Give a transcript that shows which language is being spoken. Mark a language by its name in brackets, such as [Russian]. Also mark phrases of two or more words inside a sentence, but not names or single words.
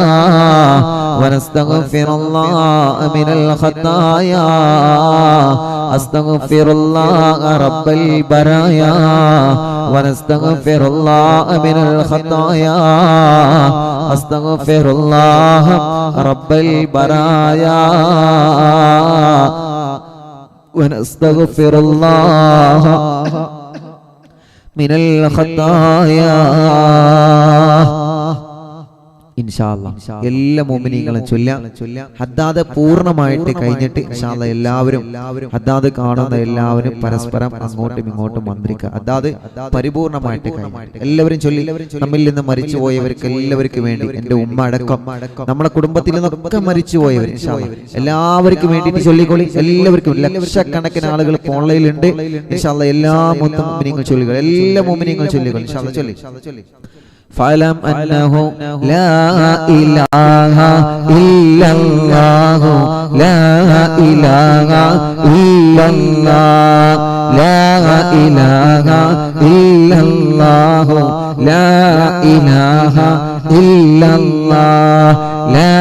[Arabic] ونستغفر الله من الخطايا أستغفر الله رب البرايا ونستغفر الله من الخطايا أستغفر الله رب البرايا ونستغفر الله من الخطايا [Malayalam] ഇൻഷാല്ലാ എല്ലാ മുഅ്മിനീങ്ങളും ചൊല്ലാം. ഹദ്ദാദ് പൂർണ്ണമായിട്ട് കഴിഞ്ഞിട്ട് ഇൻഷാല്ലാ എല്ലാവരും ഹദ്ദാദ് കാണുന്ന എല്ലാവരും പരസ്പരം അങ്ങോട്ടും ഇങ്ങോട്ടും മന്ത്രിക്കുക. ഹദ്ദാദ് പരിപൂർണമായിട്ട് കഴിഞ്ഞിട്ട് എല്ലാവരും ചൊല്ലി. നമ്മിൽ നിന്ന് മരിച്ചുപോയവർക്ക് എല്ലാവർക്കും വേണ്ടി, എൻ്റെ ഉമ്മ അടക്കം നമ്മുടെ കുടുംബത്തിൽ നിന്നൊക്കെ മരിച്ചുപോയവർ ഇൻഷാല്ലാ എല്ലാവർക്കും വേണ്ടിയിട്ട് ചൊല്ലിക്കൊള്ളി. എല്ലാവർക്കും ലക്ഷക്കണക്കിന് ആളുകൾ ഓൺലൈനിലുണ്ട് ഇൻഷാല്ലാ. എല്ലാ മുഅ്മിനീങ്ങളും ചൊല്ലുക, എല്ലാ മുഅ്മിനീങ്ങളും ചൊല്ലുക ഇൻഷാല്ലാ. [Arabic] ചൊല്ലി فاعلم أنه لا إله إلا الله لا إله إلا الله لا إله إلا الله لا إله إلا الله لا